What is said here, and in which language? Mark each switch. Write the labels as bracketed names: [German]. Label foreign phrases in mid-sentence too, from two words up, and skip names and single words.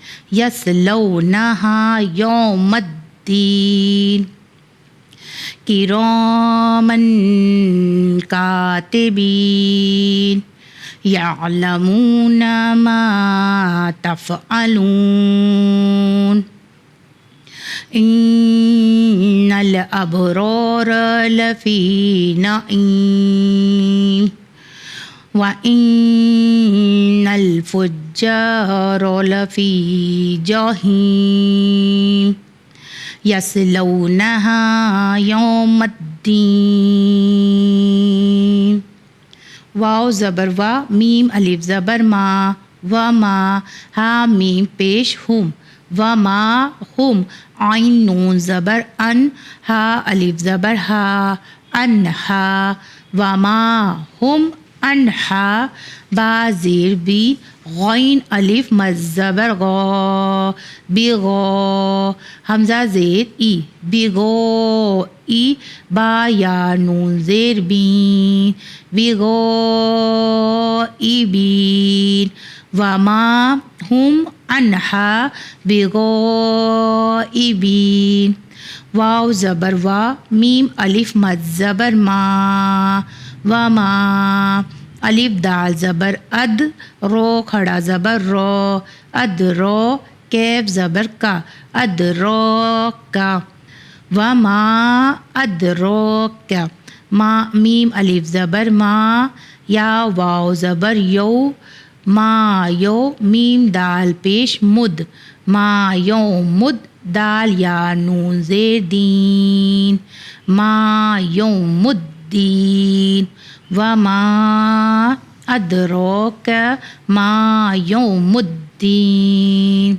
[Arabic] یصلونہا یوم الدین کرامن کاتبین یعلمون ما تفعلون إن الأبرار لفي نعيم وإن الفجار لفي جحيم يصلونها يوم الدين. [Urdu] واو زبر وا، میم الف زبر ما، و ما، ہا میم پیش ہم، و ما ہم، عین نون زبر ان، ہا الف زبر ہا، انہا، و ما ہم انہا، با زیر بی، غین الف مد زبر غا، بغا، حمزہ زیر ای، بغا ای، با یا نون زیر بین، [Arabic] بغا ای بین، وما ہم انہا بغائبین. [Urdu] واو زبر وا، میم الف مد زبر ما، وما، الف دال زبر اد، رو کھڑا زبر رو، اد رو، کیف زبر کا، ادراکا، وما ادراکا، ما میم الف زبر ما، یا واو زبر یو، ما یو، میم دال پیش مد، ما یو مد، دال یا نون زیر دین، [Arabic] ما یوم الدین، وما ادراک ما یوم الدین.